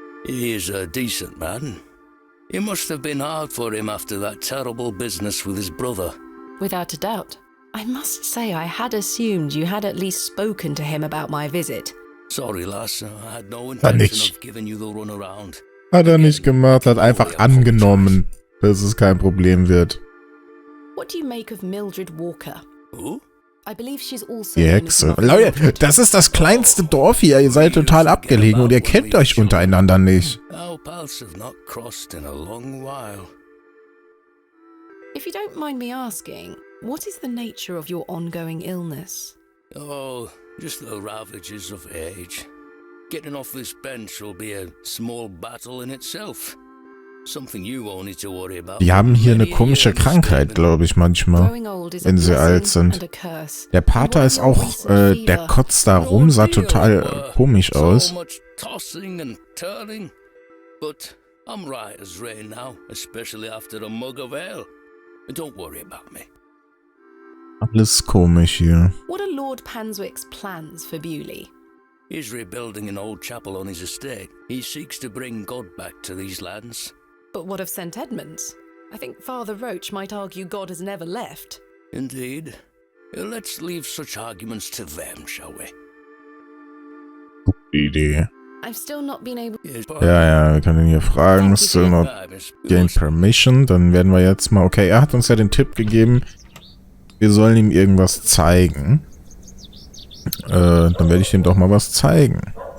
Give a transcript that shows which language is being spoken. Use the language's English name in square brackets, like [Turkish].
[English] He is a decent man. It must have been hard for him after that terrible business with his brother. Without a doubt. I must say I had assumed you had at least spoken to him about my visit. Sorry, lass, I had no [German] Hat [English] intention [German] nicht. [English] of giving you the runaround. [German] Hat er nicht gemacht, hat einfach angenommen, dass es kein Problem wird. [English] What do you make of Mildred Walker? Who? I believe she's also [German] Die Hexe. Leute, das ist das kleinste Dorf hier. Ihr seid total abgelegen und ihr kennt euch untereinander nicht. [English] Our paths have not crossed in a long while. If you don't mind me asking, what is the nature of your ongoing illness? Oh, just the ravages of age. Getting off this bench will be a small battle in itself. Something you won't need to worry about. [German] Die haben hier eine komische Krankheit, glaube ich, manchmal, [English] Growing old is a [German] wenn sie alt [English] blessing and [German] sind. [English] a curse. [German] Der Pater ist auch, der kotzt da rum, sah total komisch aus. [English] So much tossing and turning. But I'm right as rain now, especially after a mug of ale. Don't worry about me. [German] Alles komisch hier. [English] What are Lord Panswick's plans for Bewley? He's rebuilding an old chapel on his estate. He seeks to bring God back to these lands. But what of St. Edmunds? I think Father Roach might argue God has never left. Indeed. Let's leave such arguments to them, shall we? [German] Gute Idee. [English] I've still not been able... [German] Ja, wir können ihn hier fragen. [English] Still not gain permission. [German] Dann werden wir jetzt mal... Okay, er hat uns ja den Tipp gegeben, wir sollen ihm irgendwas zeigen. Dann werde ich ihm doch mal was zeigen.